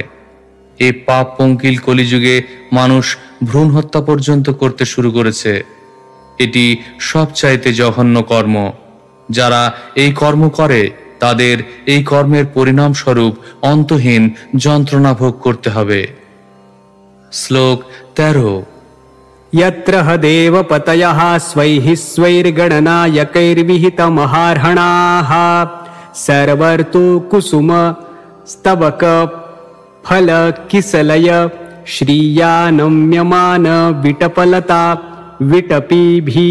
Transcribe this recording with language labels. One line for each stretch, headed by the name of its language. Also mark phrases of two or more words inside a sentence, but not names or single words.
Bangla: এই পাপ পঙ্কিল কলিযুগে মানুষ ভ্রূণ হত্যা পর্যন্ত করতে শুরু করেছে। এটি সবচাইতে জঘন্য কর্ম। যারা এই কর্ম করে তাদের এই কর্মের পরিণামস্বরূপ অন্তহীন যন্ত্রণা ভোগ করতে হবে। শ্লোক 13।
Sanskrit: यत्र ह देवपतयः स्वैः स्वैर्गणनायकैर्विहितमहार्हणाः सर्वर्तु कुसुम स्तबक फल किसलय श्रिया नम्यमान विटपलता विटपीभि